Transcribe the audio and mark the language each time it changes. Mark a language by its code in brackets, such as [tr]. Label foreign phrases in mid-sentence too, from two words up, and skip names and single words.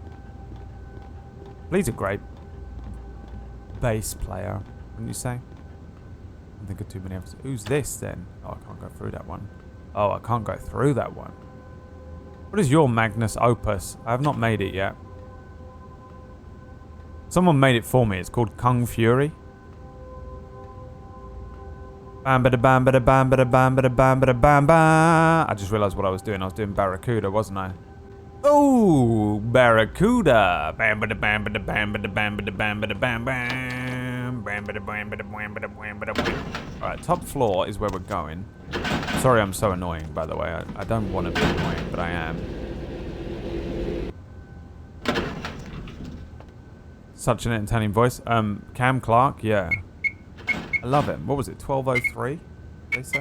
[en] Flea's a great bass player, wouldn't you say? I think of too many episodes. Who's this then? Oh, I can't go through that one. Oh, I can't go through that one. What is your Magnus Opus? I have not made it yet. Someone made it for me. It's called Kung Fury. Bam bada bam bada bam bada bam bada bam bada bam bam. I just realised what I was doing. I was doing Barracuda, wasn't I? Oh, Barracuda. Bam bada bam bada bam bada bam bada bam bada bam bam. Bam bada bam bada bam bada bam bada bam. Alright, top floor is where we're going. Sorry I'm so annoying, by the way. I don't want to be annoying, but I am. Such an entertaining voice. Cam Clark, yeah. I love him. What was it, 1203? They say?